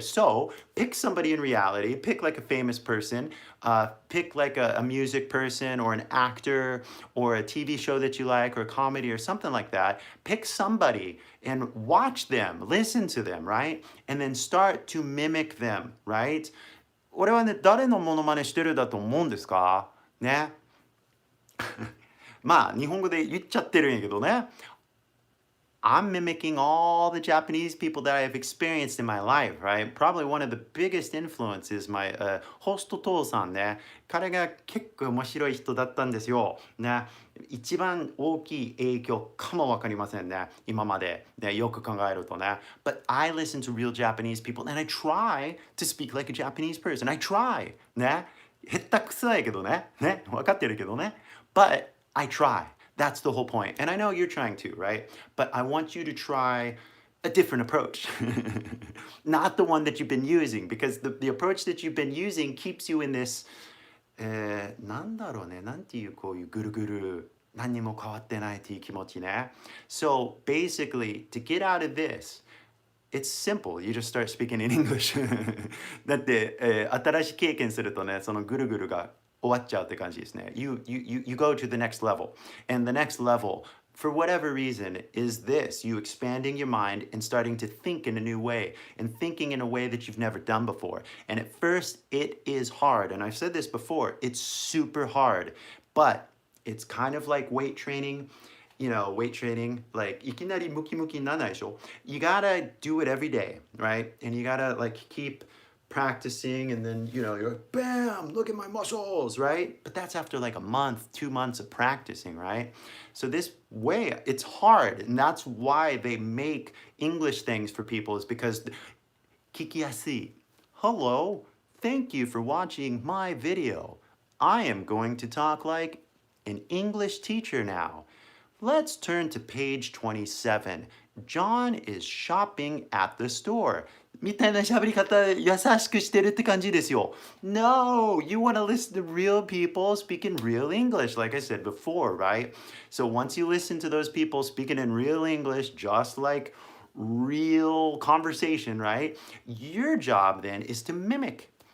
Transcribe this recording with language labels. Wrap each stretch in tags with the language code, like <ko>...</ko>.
<en>So pick somebody in reality, pick like a famous person, pick like a music person or an actor or a TV show that you like or a comedy or something like that. Pick somebody and watch them, listen to them, right? And then start to mimic them, right?</en> <ja>俺はね、誰のモノマネしてるだと思うんですか?ね。まあ、日本語で言っちゃってるんやけどね。</ja> <en>I'm mimicking all the Japanese people that I have experienced in my life, right? Probably one of the biggest influences, my host 父さんね。</en> <ja>彼が結構面白い人だったんですよ。ね。一番大きい影響かもわかりませんね。今まで、ね、よく考えるとね。</ja> <en>But I listen to real Japanese people and I try to speak like a Japanese person. I try.</en> <ja>ね。下手くそやけどね。ね。わかってるけどね。</ja> <en>But I try. That's the whole point. And I know you're trying to, right? But I want you to try a different approach. Not the one that you've been using, because the approach that you've been using keeps you in this,</en> <ja>なんだろうね、なんていうこういうぐるぐる、何にも変わってないっていう気持ちね。</ja> <en>So basically, to get out of this, it's simple. You just start speaking in English.</en> <ja>だって、新しい経験するとね、そのぐるぐるが終わっちゃうって感じですね。</ja> <en>You go to the next level. And the next level, for whatever reason, is this. You expanding your mind and starting to think in a new way and thinking in a way that you've never done before. And at first, it is hard. And I've said this before, it's super hard. But it's kind of like weight training. Weight training, like,</en> <ja>いきなりムキムキにならないでしょ?</ja> <en>You gotta do it every day, right? And you gotta, like, keep practicing, and then, you're like, bam, look at my muscles, right? But that's after like a month, 2 months of practicing, right? So this way, it's hard, and that's why they make English things for people, is because</en> <ja>聞きやすい.</ja> <en>Hello, thank you for watching my video. I am going to talk like an English teacher now. Let's turn to page 27. John is shopping at the store.</en> <ja>みたいな喋り方優しくしてるって感じですよ。</ja> <en>No, you want to listen to real people speaking real English, like I said before, right? So once you listen to those people speaking in real English, just like real conversation, right? Your job then is to mimic.</en>